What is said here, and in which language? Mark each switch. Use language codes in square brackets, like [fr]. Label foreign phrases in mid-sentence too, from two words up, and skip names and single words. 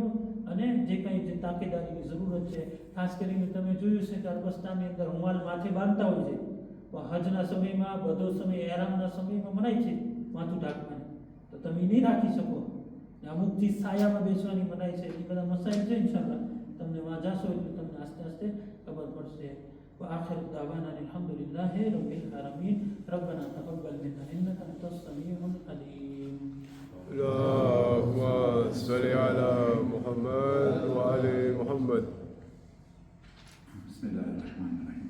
[gu] અને જે કાંઈ જે તાકેદારીની જરૂરત છે, ખાસ કરીને તમે જોયું છે કે અરબસ્તાનની અંદર રૂમાલ માથે બાંધતા હોય છે. હજના સમયમાં, બધો સમય એરામના સમયમાં મનાય છે માથું ઢાંકવાની. તો તમે નહીં રાખી શકો. અમુક ચીજ સાયામાં બેસવાની મનાય છે. એ બધા મસાઈલ છે. ઇન્શાલ્લાહ તમને વાં જાશો એટલે તમને આસ્તે આસ્તે ખબર પડશે. [ar] وآخر دعوانا الحمد لله رب العالمين ربنا تقبل منا إنك أنت السميع العليم. اللهم صل على محمد وآل محمد. بسم الله الرحمن الرحيم.